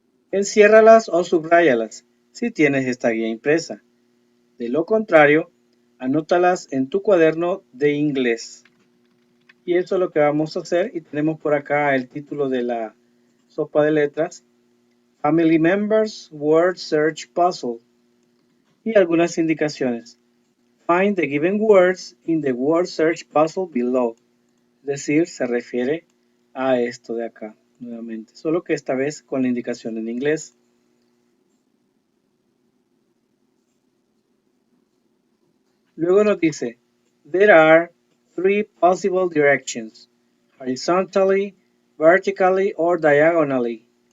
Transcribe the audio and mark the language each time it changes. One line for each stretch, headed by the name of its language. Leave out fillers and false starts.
Spanish: Enciérralas o subráyalas si tienes esta guía impresa. De lo contrario, anótalas en tu cuaderno de inglés. Y eso es lo que vamos a hacer. Y tenemos por acá el título de la sopa de letras.
English: Family Members Word Search Puzzle.
Spanish: Y algunas indicaciones.
English: Find the given words in the word search puzzle below.
Spanish: Es decir, se refiere a esto de acá, nuevamente. Solo que esta vez con la indicación en inglés. Luego nos dice,
English: there are three possible directions, horizontally, vertically or diagonally.